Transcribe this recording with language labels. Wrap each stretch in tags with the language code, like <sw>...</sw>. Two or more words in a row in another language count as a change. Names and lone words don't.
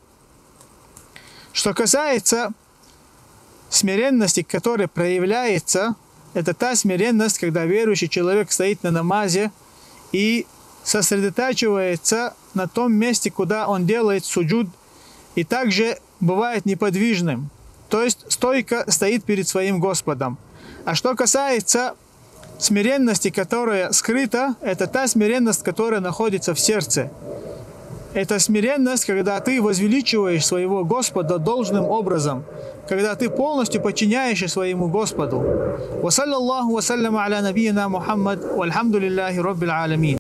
<ru>Что касается смиренности, которая проявляется, это та смиренность, когда верующий человек стоит на намазе и сосредотачивается на том месте, куда он делает суджуд, и также бывает неподвижным, то есть стойко стоит перед своим Господом. А что касается смиренности, которая скрыта, это та смиренность, которая находится в сердце. Это смиренность, когда ты возвеличиваешь своего Господа должным образом, когда ты полностью подчиняешься своему Господу.</ru> <ar>وصلى الله وسلم على نبينا محمد والحمد لله رب العالمين.</ar>